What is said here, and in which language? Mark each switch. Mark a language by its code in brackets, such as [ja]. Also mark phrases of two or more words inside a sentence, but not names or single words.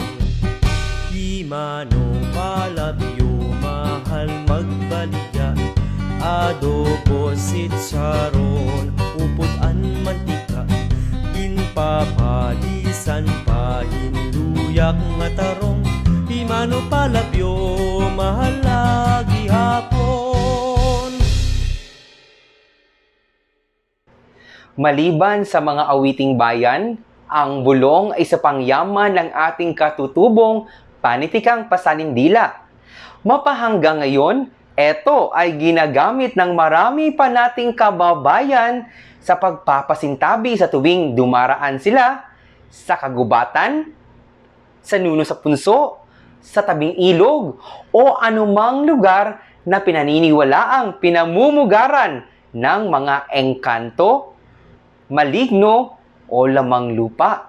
[war] Di manong palabyo mahal magbaligya, adobo sitsaron, upod-an bisan pa hinluyak nga tarong, di mano palabyo mahalagi hapon. [tl] Maliban sa mga awiting bayan, ang bulong ay sa pangyaman ng ating katutubong panitikang pasalindila. Mapahanggang ngayon, ito ay ginagamit ng marami pa nating kababayan sa pagpapasintabi sa tuwing dumaraan sila sa kagubatan, sa nuno sa punso, sa tabing ilog, o anumang lugar na pinaniniwalaang pinamumugaran ng mga engkanto, maligno, o lamang lupa.